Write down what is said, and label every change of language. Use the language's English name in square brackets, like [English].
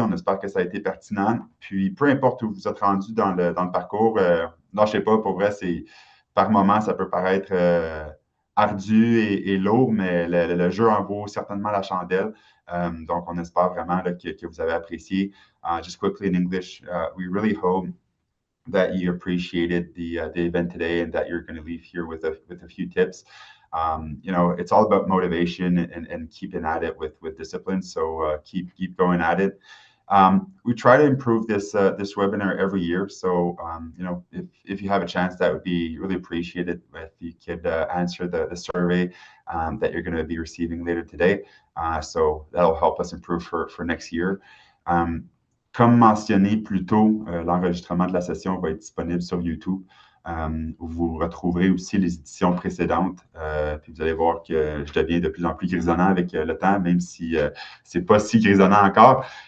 [French] On espère que ça a été pertinent. Puis, peu importe où vous êtes rendu dans le parcours, lâchez pas, pour vrai, par moment, ça peut paraître ardu et lourd, mais le jeu en vaut certainement la chandelle. Donc, on espère vraiment là, que vous avez apprécié. [English] Just quickly in English, we really hope that you appreciated the event today and that you're going to leave here with a few tips. It's all about motivation and keeping at it with discipline. So keep going at it. We try to improve this webinar every year. So if you have a chance, that would be really appreciated if you could answer the survey that you're going to be receiving later today. So that'll help us improve for next year. [French] Comme mentionné plus tôt, l'enregistrement de la session va être disponible sur YouTube. Vous retrouverez aussi les éditions précédentes. Puis vous allez voir que je deviens de plus en plus grisonnant avec le temps, même si c'est pas si grisonnant encore.